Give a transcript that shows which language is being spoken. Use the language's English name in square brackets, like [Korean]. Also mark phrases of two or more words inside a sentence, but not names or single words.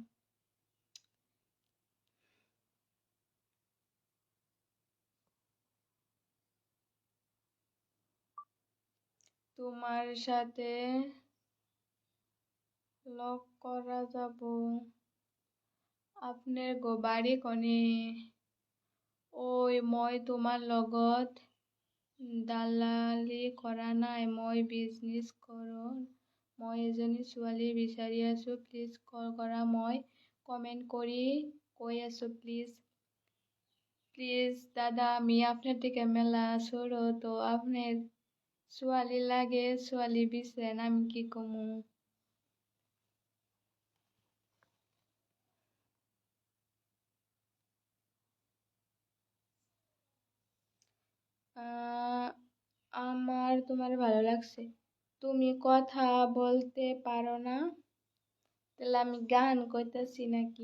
[Bangla] তোমার সাথে লক করা যাব। আপনার গো বাড়ি কনে? [Assamese] ওই মই তোমাৰ লগত দালালি কৰা নাই, মই বিজনেছ কৰোঁ। মই এজনী ছোৱালী বিচাৰি আছোঁ, প্লিজ কল কৰা। মই কমেন্ট কৰি কৈ আছোঁ, [Bangla] প্লিজ প্লিজ দাদা, আমি আপনার থেকে মেলা ছোট, তো আপনার ছোৱালী লাগে, [Assamese] ছোৱালী বিচারেন, [Bangla] আমি কি কমু? আমার তোমার ভালো লাগছে। তুমি কথা বলতে পারো না? তাহলে আমি গান কইতাছি নাকি?